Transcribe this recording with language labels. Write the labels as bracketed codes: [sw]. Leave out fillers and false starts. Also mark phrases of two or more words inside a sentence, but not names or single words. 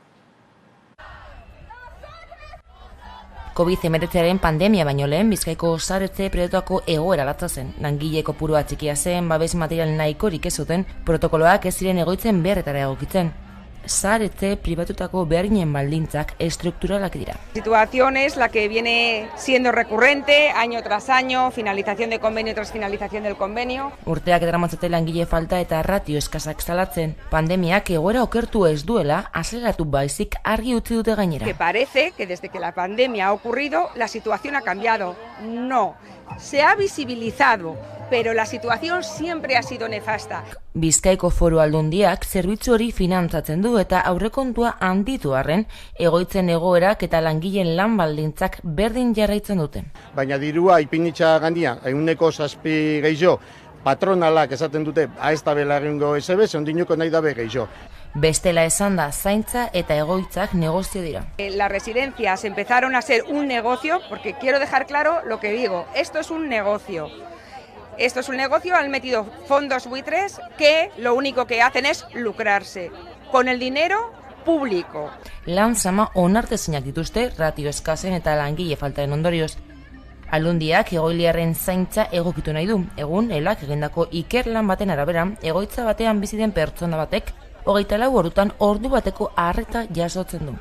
[eu] COVID-19 pandemia baino lehen Bizkaiko zahar etxe pribatuetako egoera latza zen. Langile kopurua txikia zen, babes material nahikorik ez zuten, protokoloak ez ziren egoitzen beharretara egokitzen. Zahar etxe pribatutako beharginen baldintzak estrukturalak dira. [es] La situación es la que viene siendo recurrente año tras año, finalización de convenio tras finalización del convenio. [eu] Urteak daramatzate langile falta eta ratio eskasak salatzen. Pandemiak egoera okertu ez duela, azeleratu baizik argi utzi dute gainera. [es] Que parece que desde que la pandemia ha ocurrido, la situación ha cambiado. No, se ha visibilizado, pero la situación siempre ha sido nefasta. [eu] Bizkaiko Foru Aldundiak zerbitzu hori finantzatzen du eta aurrekontua handitu arren, egoitzen egoerak eta langileen lan baldintzak berdin jarraitzen dute. Baina dirua ipinitza gandia, 7 gehiago, patronalak esaten dute, ez da bela egingo esebe, zondinuko nahi dabe gehiago. Bestela esan da, zaintza eta egoitzak negozio dira. [es] Las residencias empezaron a ser un negocio, porque quiero dejar claro lo que digo, esto es un negocio. Esto es un negocio, han metido fondos buitres que lo único que hacen es lucrarse con el dinero público. [eu] Lan zama onartezinak dituzte ratio eskasen eta langile faltaren ondorioz. Aldundiak egoiliarren zaintza egokitu nahi du. Egun, elak egindako ikerlan baten arabera, egoitza batean bizi den pertsona batek 24 ordutan ordu bateko arreta jasotzen du.